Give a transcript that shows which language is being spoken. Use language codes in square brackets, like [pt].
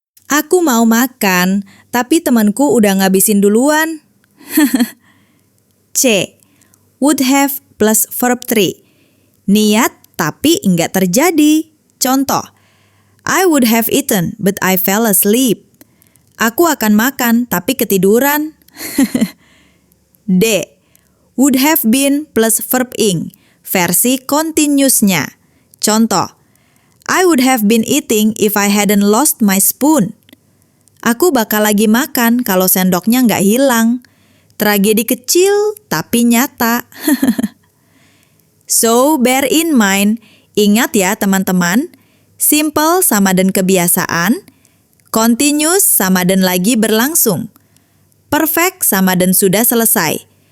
[id] Aku mau makan, tapi temanku udah ngabisin duluan. C. [en] Would have plus verb 3. [id] Niat tapi enggak terjadi. [en] Contoh, I would have eaten, but I fell asleep. [id] Aku akan makan, tapi ketiduran. D. [en] Would have been plus verb ing, [id] versi continuousnya. [en] Contoh, I would have been eating if I hadn't lost my spoon. [id] Aku bakal lagi makan kalau sendoknya nggak hilang. Tragedi kecil tapi nyata. [en] So, bear in mind, [id] ingat ya teman-teman, simple sama dan kebiasaan, continuous sama dan lagi berlangsung, perfect sama dan sudah selesai.